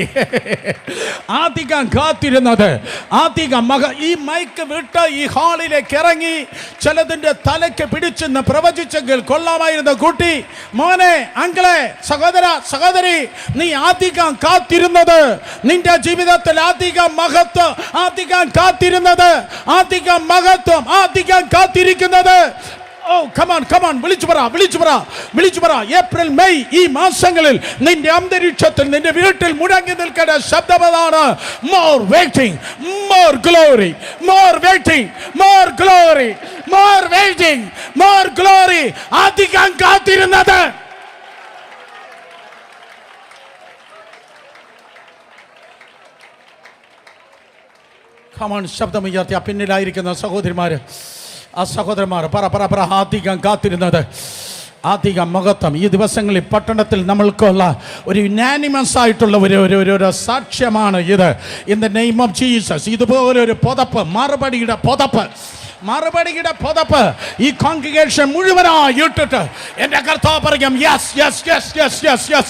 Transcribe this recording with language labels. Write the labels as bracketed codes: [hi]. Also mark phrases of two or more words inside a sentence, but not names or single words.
[ml] അധികം കാത്തിരുന്നത്, അധികം ഈ മൈക്ക് വിട്ട് ഈ ഹാളിലേക്ക് ഇറങ്ങി ചിലതിന്റെ തലയ്ക്ക് പിടിച്ചെന്ന് പ്രവചിച്ചെങ്കിൽ കൊള്ളാമായിരുന്ന കുട്ടി, മോനെ, അങ്കിളെ, സഹോദര, സഹോദരി, നീ അധികം കാത്തിരുന്നത്, നിന്റെ ജീവിതത്തിൽ അധികം മഹത്വം, അധികം കാത്തിരുന്നത്, അധികം മഹത്വം, അധികം കാത്തിരിക്കുന്നത്. [en] Oh, come on, [ml] വിളിച്ചു പറ. ഏപ്രിൽ, മെയ് ഈ മാസങ്ങളിൽ നിന്റെ അന്തരീക്ഷത്തിൽ, നിന്റെ വീട്ടിൽ മുഴങ്ങി നിൽക്കേണ്ട ശബ്ദമതാണ്: [en] more waiting, more glory, more waiting, more glory, more waiting, more glory. [ml] അധികം കാത്തിരുന്നത്. [en] Come on, [ml] ശബ്ദം ഉയർത്തി. പിന്നിലായിരിക്കുന്ന സഹോദരിമാര്, ആ സഹോദരന്മാർ പറ. അധികം കാത്തിരുന്നത്, അധികം മഹത്വം. ഈ ദിവസങ്ങളിൽ പട്ടണത്തിൽ നമ്മൾക്കുള്ള ഒരു യുനാനിമസ് ആയിട്ടുള്ള ഒരു സാക്ഷ്യമാണ് ഇത്. [en] in the name of Jesus. [ml] ഇതുപോലെ ഒരു പുതപ്പ്, മറുപടിയുടെ പുതപ്പ് ഈ കോൺഗ്രിഗേഷൻ മുഴുവനായി ഇട്ടിട്ട് എൻ്റെ കർത്താവ് പറയും, യെസ്.